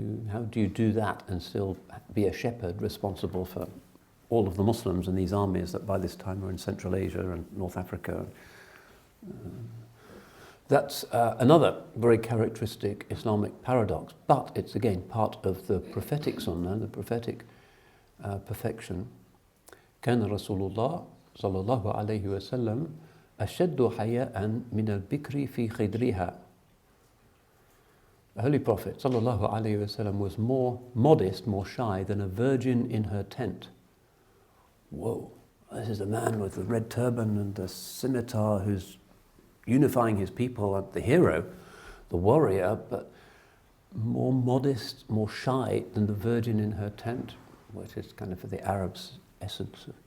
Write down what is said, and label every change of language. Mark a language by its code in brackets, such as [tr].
[en] How do you do that and still be a shepherd responsible for all of the Muslims in these armies that by this time are in Central Asia and North Africa? That's another very characteristic Islamic paradox, but it's again part of the prophetic sunnah, the prophetic perfection. [ar] كان رسول الله صلى الله عليه وسلم أشد حياء من البكر في خدرها. [en] The Holy Prophet sallallahu alaihi wasallam was more modest, more shy than a virgin in her tent. Whoa, this is a man with the red turban and the scimitar who's unifying his people, the hero, the warrior, but more modest, more shy than the virgin in her tent, which is kind of for the Arabs' essence.